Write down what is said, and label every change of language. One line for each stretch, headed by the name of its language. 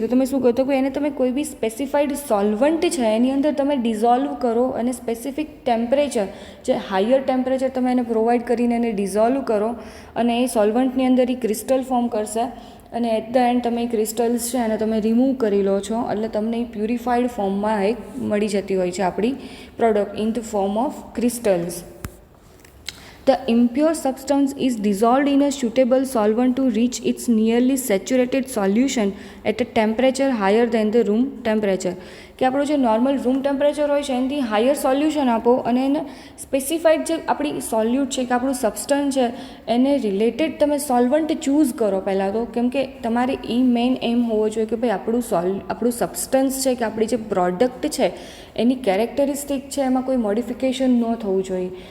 Gujarati: તો તમે શું કરો? તો કે એને તમે કોઈ બી સ્પેસિફાઈડ સોલ્વન્ટ છે એની અંદર તમે ડિઝોલ્વ કરો અને સ્પેસિફિક ટેમ્પરેચર, જે હાયર ટેમ્પરેચર તમે એને પ્રોવાઈડ કરીને એને ડિઝોલ્વ કરો અને એ સોલ્વન્ટની અંદર એ ક્રિસ્ટલ ફોર્મ કરશે અને
English: at the end
Gujarati: તમે એ ક્રિસ્ટલ્સ છે એને તમે રિમૂવ કરી લો છો એટલે તમને એ પ્યુરિફાઈડ ફોર્મમાં એક મળી જતી હોય છે આપણી product
English: In the form of crystals. The impure substance is dissolved in a suitable solvent to reach its nearly saturated solution at a temperature higher than the room temperature.
Gujarati: કે આપણું જે નોર્મલ રૂમ ટેમ્પરેચર હોય છે એનાથી higher solution આપો અને એને specified જે આપણી સોલ્યુટ છે કે આપણું સબસ્ટન્સ છે એને રિલેટેડ તમે સોલ્વન્ટ ચૂઝ કરો પહેલાં તો. કેમ કે તમારે એ મેઇન એમ હોવો જોઈએ કે ભાઈ આપણું સબસ્ટન્સ છે કે આપણી જે પ્રોડક્ટ છે એની કેરેક્ટરિસ્ટિક છે એમાં કોઈ મોડિફિકેશન ન થવું જોઈએ.